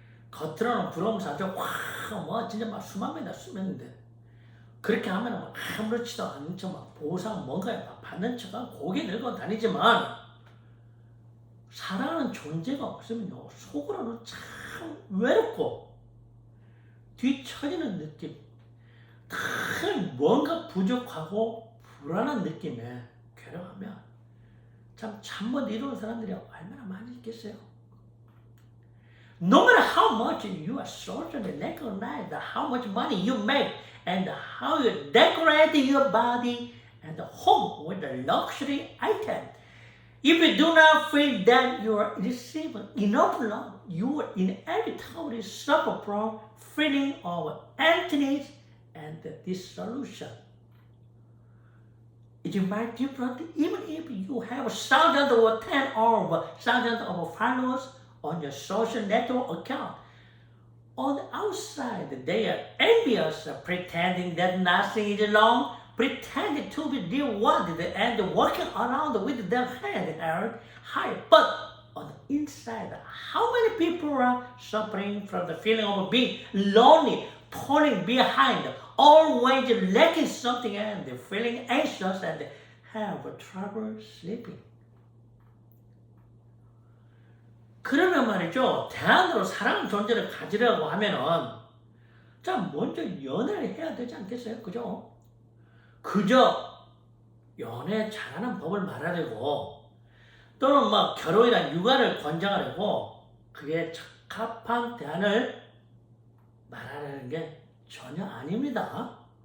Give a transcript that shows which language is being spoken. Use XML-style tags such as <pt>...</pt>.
<ko>겉으로는 부러움사죠. 뭐 진짜 막 수만 명이나 수명인데 그렇게 하면 막 아무렇지도 않은 척 막 보상 뭔가에 막 받는 척하고 고개 들고 다니지만 사랑하는 존재가 없으면요 속으로는 참 외롭고 뒤처지는 느낌, 큰 뭔가 부족하고 불안한 느낌에 괴로워하면 참 잠못 이루는 사람들이 얼마나 많이 있겠어요.</ko> <en>No matter how much you are socially recognized, how much money you make, and how you decorate your body and home with a luxury item, if you do not feel that you are receiving enough love, you will inevitably suffer from feeling of emptiness and dissolution. It might be different even if you have thousands or tens or thousands of followers on your social network account. On the outside, they are envious, pretending that nothing is wrong, pretending to be rewarded and walking around with their head held high. But on the inside, how many people are suffering from the feeling of being lonely, falling behind, always lacking something and feeling anxious and have trouble sleeping?</en> <ko>그러면 말이죠, 대안으로 사랑하는 존재를 가지려고 하면은 자 먼저 연애를 해야 되지 않겠어요? 그죠? 그저 연애 잘하는 법을 말하려고 또는 막 결혼이나 육아를 권장하려고 그게 적합한 대안을 말하려는 게 전혀 아닙니다.</ko>